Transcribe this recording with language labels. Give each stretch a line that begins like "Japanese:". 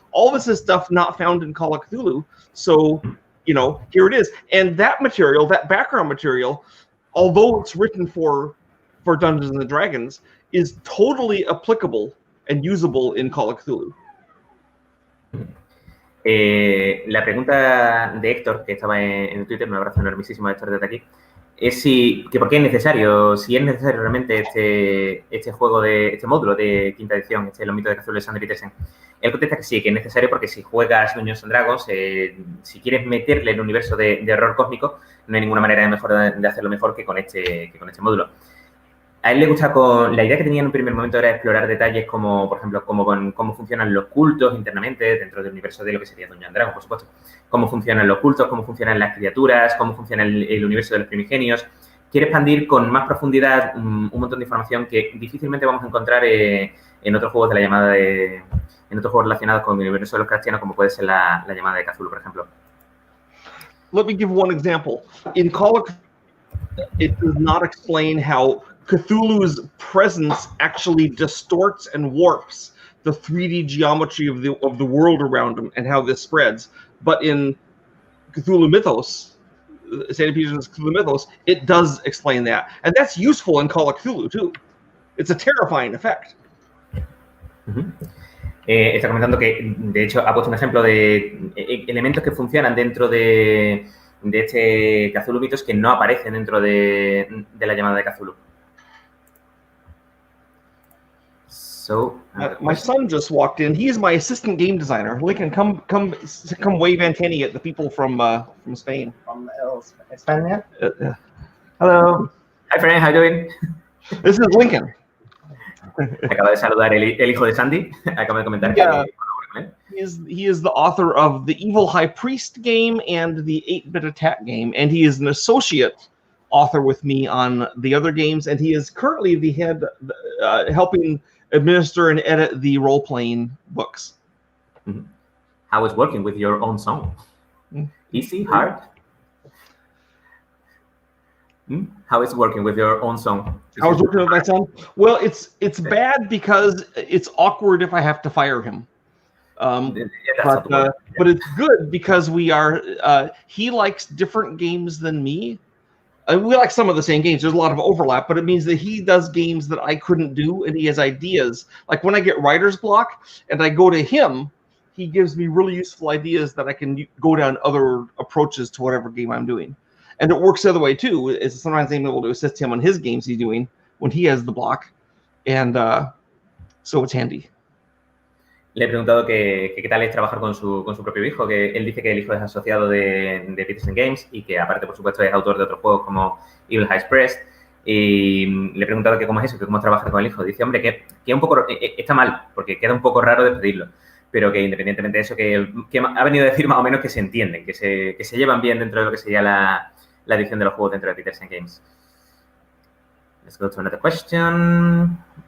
English: All this is stuff not found in Call of Cthulhu. So, here it is. And that material, that background material, although it's written for Dungeons and Dragons, is totally applicable and usable in Call of Cthulhu.
Spanish: La pregunta de Héctor, que estaba en Twitter, un abrazo enormísimo a Héctor desde aquí, es que por qué es necesario, si es necesario realmente este juego, este módulo de quinta edición, Los Mitos de Cthulhu de Sandy Petersen. Él contesta que sí, que es necesario porque si juegas Dungeons and Dragons, si quieres meterle el universo de horror cósmico, no hay ninguna manera de hacerlo mejor que con este módulo. A él le gusta, la idea que tenía en un primer momento era explorar detalles como, por ejemplo, cómo funcionan los cultos internamente dentro del universo de lo que sería Dungeons and Dragons, por supuesto. Cómo funcionan los cultos, cómo funcionan las criaturas, cómo funciona el universo de los primigenios. Quiere expandir con más profundidad un montón de información que difícilmente vamos a encontrar en otros juegos de la llamada en otros juegos relacionados con el universo de los cristianos, como puede ser la llamada de Cthulhu, por ejemplo.
English: Let me give one example. In Call of it does not explain how Cthulhu's presence actually distorts and warps the 3D geometry of the world around him and how this spreads. But in Cthulhu Mythos, Sandy Petersen's Cthulhu Mythos, it does explain that. And that's useful in Call of Cthulhu, too. It's a terrifying effect.
Spanish: Está comentando que, de hecho, ha puesto un ejemplo de elementos que funcionan dentro de este Cthulhu Mythos que no aparecen dentro de la llamada de Cthulhu.
English: So, my son just walked in. He is my assistant game designer. Lincoln, come wave antennae at the people from Spain. From Spain. Hello. Hi, friend. How you doing? This is Lincoln.
Spanish: Acaba de saludar el hijo de Sandy. Acaba de comentar
English: Yeah.
Spanish: que...
English: He is the author of the Evil High Priest game and the 8-Bit Attack game, and he is an associate author with me on the other games, and he is currently the head helping administer and edit the role-playing books. How is working with your own song? Easy? Hard? How is working with your own song? How is working with my son? Well, it's bad because it's awkward if I have to fire him. But it's good because we are. He likes different games than me. We like some of the same games. There's a lot of overlap, but it means that he does games that I couldn't do, and he has ideas. Like when I get writer's block and I go to him, he gives me really useful ideas that I can go down other approaches to whatever game I'm doing. And it works the other way too. Is sometimes I'm able to assist him on his games he's doing when he has the block, and so it's handy.
Spanish: Le he preguntado que qué tal es trabajar con su propio hijo, que él dice que el hijo es asociado de Petersen Games y que aparte, por supuesto, es autor de otros juegos como Evil High Priest. Y le he preguntado que cómo es eso, que cómo es trabajar con el hijo. Dice, hombre, que un poco está mal, porque queda un poco raro despedirlo, pero que independientemente de eso, que ha venido a decir más o menos que se entienden, que se llevan bien dentro de lo que sería la edición de los juegos dentro de Petersen Games.
English: Let's go to another question.